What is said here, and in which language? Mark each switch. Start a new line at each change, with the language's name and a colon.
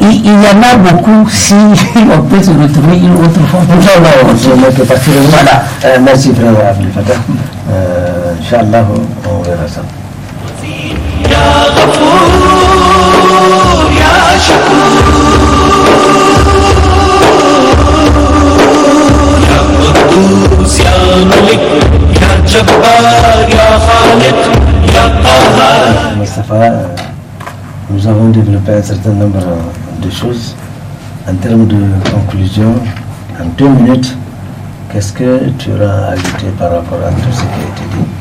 French: Il y en a beaucoup, si on peut se retrouver une autre fois. Voilà. Merci frère Abdel Fattah. Inch'Allah, on verra ça.
Arabic: يا غفور يا شكور يا قدوس يا ملك يا جبار يا خالق يا قهار.
French: Moustapha, nous avons développé un certain nombre de choses. En termes de conclusion, en 2 minutes, qu'est-ce que tu auras ajouté par rapport à tout ce qui a été dit?